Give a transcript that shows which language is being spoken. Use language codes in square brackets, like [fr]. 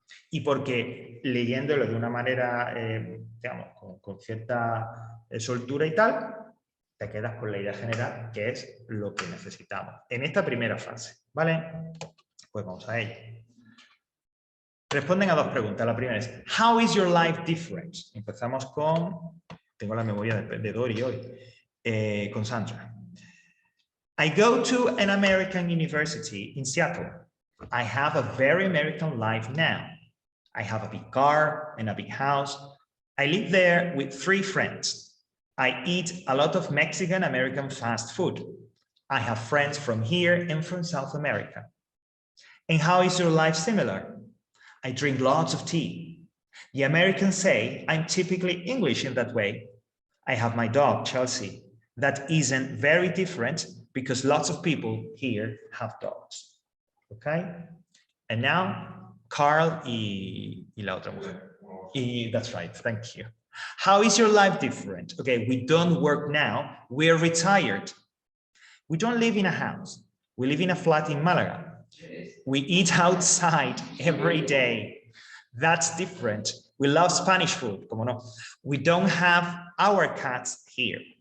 [es] Y porque leyéndolo de una manera, digamos, con cierta soltura y tal, te quedas con la idea general, que es lo que necesitamos en esta primera fase, ¿vale? Pues vamos a ello. Responden a 2 preguntas. La primera es, [en] how is your life different? [es] Empezamos con, tengo la memoria de Dori hoy, con Sandra. [en] I go to an American university in Seattle. I have a very American life now. I have a big car and a big house. I live there with 3 friends. I eat a lot of Mexican American fast food. I have friends from here and from South America. And how is your life similar? I drink lots of tea. The Americans say I'm typically English in that way. I have my dog, Chelsea. That isn't very different because lots of people here have dogs. Okay? And now, [es] Carl y la otra mujer. [en] That's right, thank you. How is your life different? Okay, we don't work now, we're retired. We don't live in a house. We live in a flat in Malaga. We eat outside every day. That's different. We love Spanish food, [es] como no. [en] We don't have our cats here.